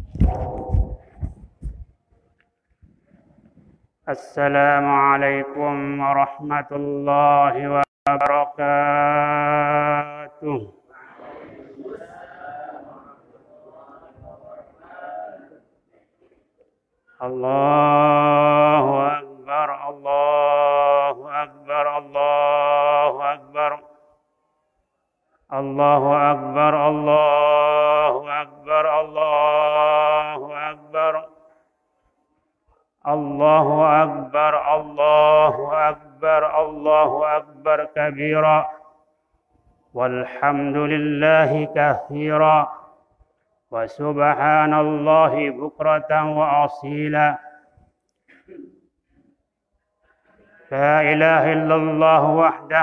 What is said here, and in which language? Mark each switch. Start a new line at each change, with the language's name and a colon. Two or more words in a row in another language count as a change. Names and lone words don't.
Arabic: السلام عليكم ورحمة الله وبركاته. الله أكبر، الله أكبر، الله أكبر. الله أكبر، الله أكبر، الله أكبر. الله أكبر، الله أكبر، الله أكبر كبيرا. والحمد لله كثيرا. وسبحان الله بكرة وأصيلا. لا إله إلا الله وحده.